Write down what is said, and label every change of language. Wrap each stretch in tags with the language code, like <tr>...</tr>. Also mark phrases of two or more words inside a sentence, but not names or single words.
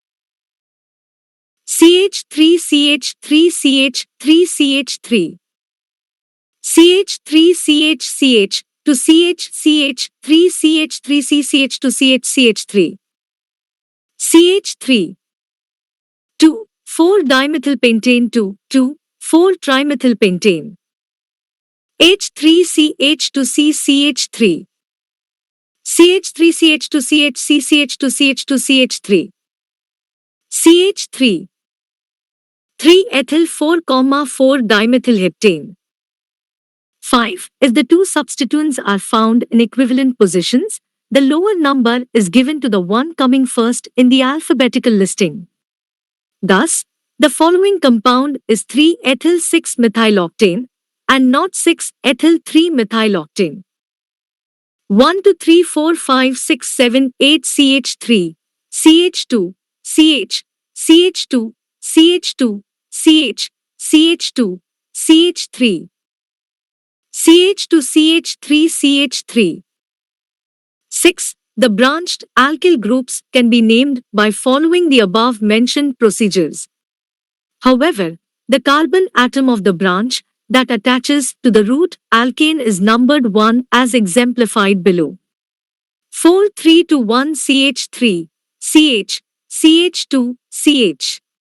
<en>CH3CH3CH3CH3, CH3CHCH to CHCH3CH3CCH to CHCH3, CH3, 2,4-dimethylpentane 2,4-trimethylpentane, H3CH to CCH3, CH3CH to CHCCH to CH to CH3, CH3, 3-ethyl 4,4-dimethylheptane. 5. If the two substituents are found in equivalent positions, the lower number is given to the one coming first in the alphabetical listing. Thus, the following compound is 3-ethyl 6-methyloctane and not 6-ethyl 3-methyloctane. 1, 2, 3, 4, 5, 6, 7, 8 CH3, CH2, CH, CH2, CH2, CH, CH2, CH3, CH2, CH3, CH3. 6. The branched alkyl groups can be named by following the above-mentioned procedures. However, the carbon atom of the branch that attaches to the root alkane is numbered 1 as exemplified below. 4, 3 to 1 CH3, CH, CH2, CH.</en>